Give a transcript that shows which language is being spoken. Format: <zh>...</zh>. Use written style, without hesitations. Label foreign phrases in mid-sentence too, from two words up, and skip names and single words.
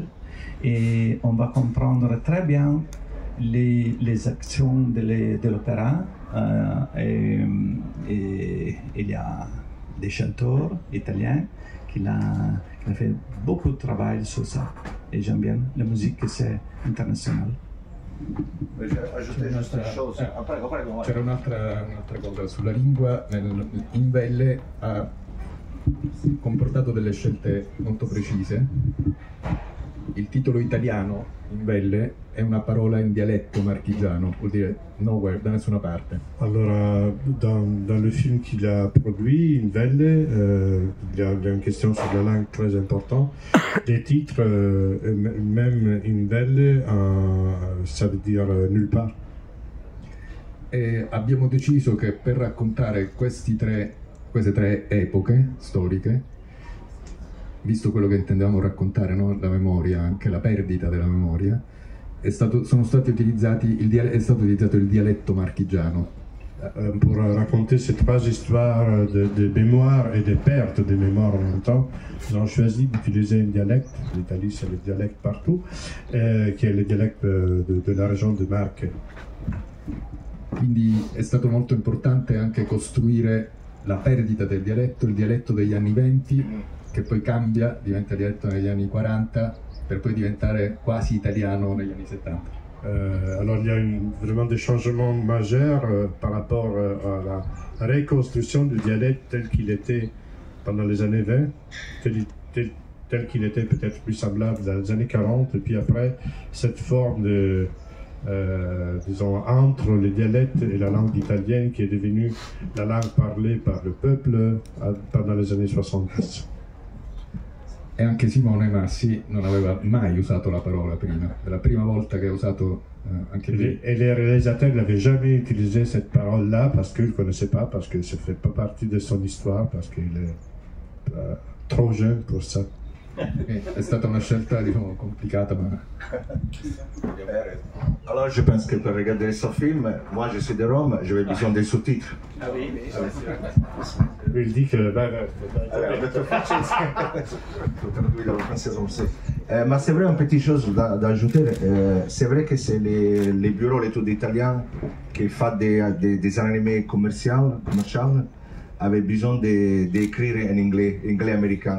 <fr>Et on va comprendre très bien les actions de l'opéra. Et il y a des chanteurs italiens qui ont fait beaucoup de travail sur ça. Et j'aime bien la musique, c'est international.</fr> <it>C'era un'altra cosa sulla lingua. In Velle ha comportato delle scelte molto precise. Il titolo italiano in Velle è una parola in dialetto marchigiano, vuol dire nowhere, da nessuna parte.</it> <fr>Alors, dans le film qu'il a produit, In Velle, il y a une question sur la langue très importante. Les titres, même In Velle, ça veut dire nulle part.</fr> <it>E abbiamo deciso che per raccontare queste tre epoche storiche, visto quello che intendevamo raccontare, no? La memoria, anche la perdita della memoria, è stato utilizzato il dialetto marchigiano.</it> <fr>Pour raconter ces trois histoires de mémoire et de perte de mémoire en même temps, nous avons choisi d'utiliser un dialecte, l'Italie c'est le dialecte partout, qui est le dialecte de la région de Marche.</fr> <it>Quindi è stato molto importante anche costruire la perdita del dialetto, il dialetto degli anni 20, che poi cambia, diventa dialetto negli anni 40, per poi diventare quasi italiano negli anni 70.</it> <fr>Alors il y a vraiment des changements majeurs par rapport à la reconstruction du dialecte tel qu'il était pendant les années 20, tel qu'il était peut-être plus semblable dans les années 40, et puis après cette forme de disons, entre le dialecte et la langue italienne qui est devenue la langue parlée par le peuple pendant les années 70.</fr> <it>E anche Simone Massi non aveva mai usato la parola prima, è la prima volta che ha usato anche lui.</it> <fr>Et les réalisateurs n'avaient jamais utilisé cette parole-là parce qu'ils ne connaissaient pas, parce que ça ne fait pas partie de son histoire, parce qu'il est trop jeune pour ça.</fr> <it>È stata una scelta, diciamo, complicata, ma...</it> <fr>Alors je pense que pour regarder ce film, moi je suis de Rome, j'avais besoin des sous-titres. Ah oui, il dit que... Mais c'est vrai, une petite chose d'ajouter, c'est vrai que c'est les bureaux, l'étude italien qui font des animés commerciaux, avait besoin d'écrire en anglais américain.</fr>